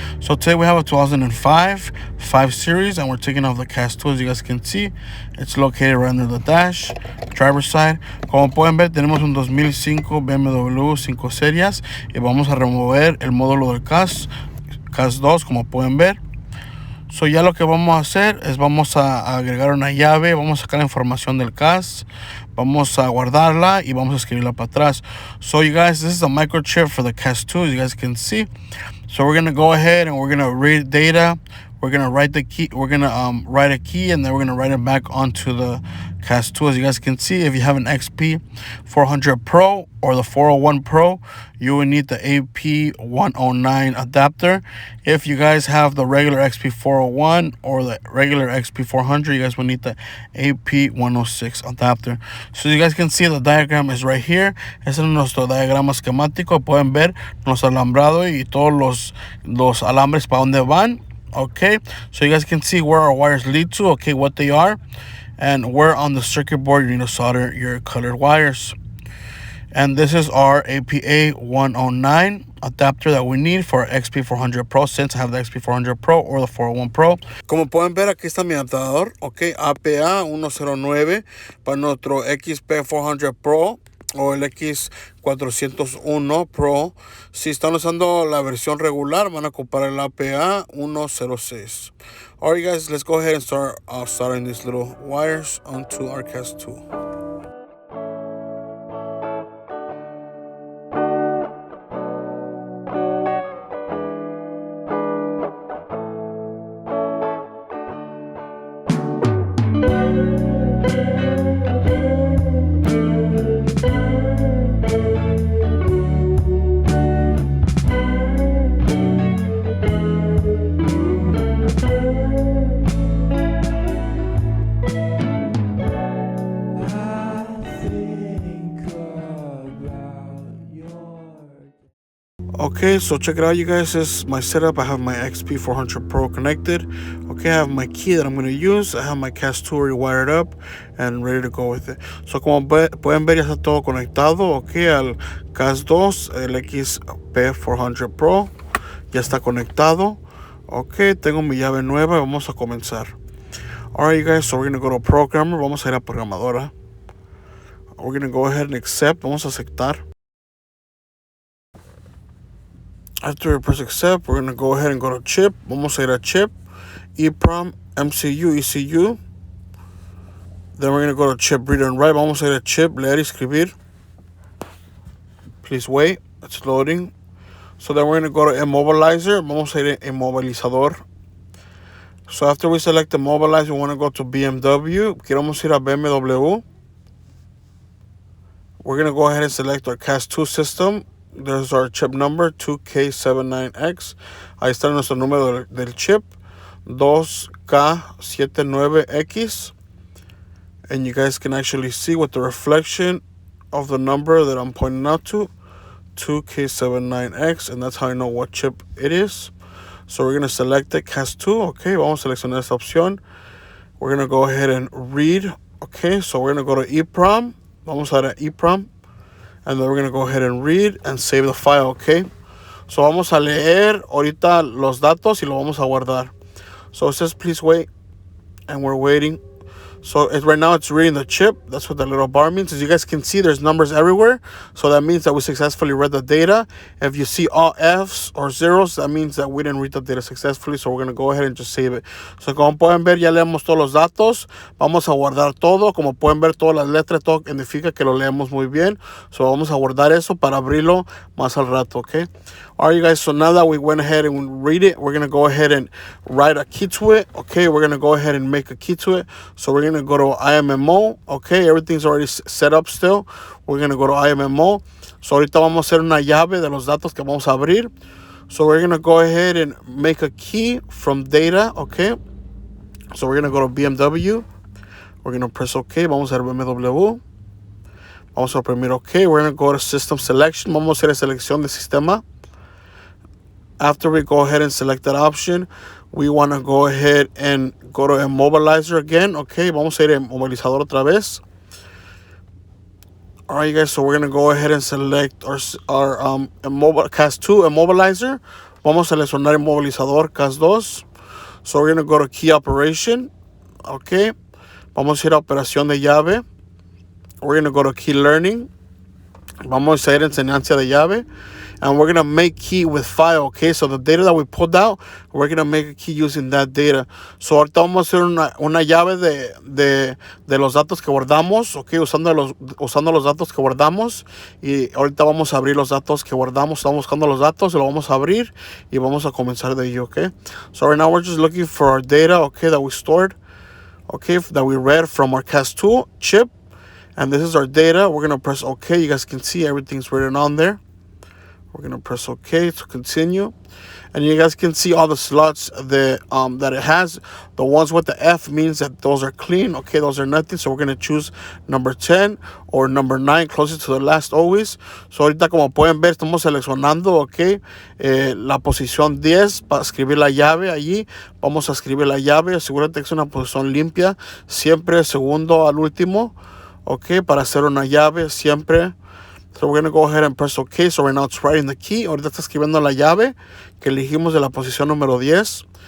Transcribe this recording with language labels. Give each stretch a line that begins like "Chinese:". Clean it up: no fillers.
English: So today we have a 2005 5 Series, and we're taking off the cast 2, as you guys can see. It's located right under the dash, driver's side.
Spanish: Como pueden ver, tenemos un 2005 BMW 5 Series y vamos a remover el módulo del cast 2, como pueden ver. So ya lo que vamos a hacer es vamos a agregar una llave, vamos a sacar la información del CAS, vamos a guardarla y vamos a escribirla para atrás.
English: So you guys, this is a microchip for the CAS 2, as you guys can see. So we're going to go ahead and we're going to read data. We're going to write the key, we're going to write a key, and then we're going to write it back onto the CAS 2. As you guys can see, if you have an XP 400 Pro or the 401 Pro, you will need the AP109 adapter. If you guys have the regular XP 401 or the regular XP 400, you guys will need the AP106 adapter. So you guys can see the diagram is right here.
Spanish: Este es nuestro diagrama esquemático. Pueden ver nuestro alambrado y todos los alambres para dónde van.
English: Okay, so you guys can see where our wires lead to, okay, what they are, and where on the circuit board you need to solder your colored wires. And this is our APA109 adapter that we need for our XP400 Pro, since I have the XP400 Pro or the 401 Pro.
Spanish: Como pueden ver, aquí está mi adaptador, ok, APA109 para nuestro XP400 Pro o el X401 Pro. Si están usando la versión regular, van a ocupar el APA106.
English: Alright guys, let's go ahead and start soldering these little wires onto our CAS 2. Okay, so check it out, you guys. This is my setup. I have my XP400 Pro connected. Okay, I have my key that I'm going to use. I have my CAS 2 already wired up and ready to go with it.
Spanish: So como pueden ver, ya está todo conectado, okay, al CAS 2, el XP400 Pro. Ya está conectado. Okay, tengo mi llave nueva y vamos a comenzar.
English: Alright, you guys, so we're going to go to Programmer.
Spanish: Vamos a ir a Programadora.
English: We're going to go ahead and accept.
Spanish: Vamos a aceptar.
English: After we press accept, we're going to go ahead and go to chip.
Spanish: Vamos a ir a chip,
English: EEPROM, MCU, ECU. Then we're going to go to chip read and write.
Spanish: Vamos a ir a chip, leer y escribir.
English: Please wait, it's loading. So then we're going to go to immobilizer.
Spanish: Vamos a ir a immovilizador.
English: So after we select immobilizer, we want to go to BMW.
Spanish: Queremos ir a BMW.
English: We're going to go ahead and select our CAS 2 system. There's our chip number, 2K79X.
Spanish: Ahí está nuestro número del chip, 2K79X.
English: And you guys can actually see with the reflection of the number that I'm pointing out to, 2K79X. And that's how I know what chip it is. So we're going to select the CAS 2.
Spanish: Okay, vamos a seleccionar esta opción.
English: We're going to go ahead and read. Okay, so we're going to go to EEPROM.
Spanish: Vamos a ir a EEPROM.
English: And then we're going to go ahead and read and save the file, okay?
Spanish: So vamos a leer ahorita los datos y lo vamos a guardar.
English: So it says, please wait. And we're waiting. So right now it's reading the chip. That's what the little bar means. As you guys can see, there's numbers everywhere. So that means that we successfully read the data. If you see all Fs or zeros, that means that we didn't read the data successfully. So we're going to go ahead and just save it.
Spanish: So como pueden ver, ya leemos todos los datos. Vamos a guardar todo. Como pueden ver, todas las letras, todo indica que lo leemos muy bien. So vamos a guardar eso para abrirlo más al rato, okay?
English: Alright, you guys, so now that we went ahead and read it, we're going to go ahead and write a key to it. Okay, we're going to go ahead and make a key to it. So we're going to go to IMMO. Okay, everything's already set up still. We're going to go to IMMO.
Spanish: So ahorita vamos a hacer una llave de los datos que vamos a abrir.
English: So we're going to go ahead and make a key from data. Okay, so we're going to go to BMW. We're going to press OK.
Spanish: Vamos a hacer BMW. Vamos a oprimir OK.
English: We're going to go to System Selection.
Spanish: Vamos a hacer selección de sistema.
English: After we go ahead and select that option, we want to go ahead and go to Immobilizer again.
Spanish: Okay, vamos a ir a Immobilizador otra vez.
English: All right, you guys, so we're going to go ahead and select our CAS2 Immobilizer.
Spanish: Vamos a seleccionar Immobilizador CAS2.
English: So we're going to go to Key Operation.
Spanish: Okay, vamos a ir a Operación de llave.
English: We're going to go to Key Learning.
Spanish: Vamos a ir a Enseñanza de llave.
English: And we're going to make key with file, okay? So the data that we pulled out, we're going to make a key using that data.
Spanish: So ahorita vamos a hacer una llave de los datos que guardamos, okay? Usando los datos que guardamos. Y ahorita vamos a abrir los datos que guardamos. Estamos buscando los datos, lo vamos a abrir y vamos a comenzar de ello, okay?
English: So right now we're just looking for our data, okay, that we stored, okay, that we read from our CAS2 chip. And this is our data. We're going to press OK. You guys can see everything's written on there. We're going to press OK to continue. And you guys can see all the slots that it has. The ones with the F means that those are clean. Okay, those are nothing. So we're going to choose number 10 or number 9, closest to the last always.
Spanish: So ahorita como pueden ver, estamos seleccionando, ok, la posición 10 para escribir la llave allí. Vamos a escribir la llave. Asegúrate que es una posición limpia. Siempre segundo al último. Ok, para hacer una llave siempre.
English: So we're going to go ahead and press OK. So right now it's writing the key.
Spanish: Ahorita está escribiendo la llave que elegimos de la posición número 10.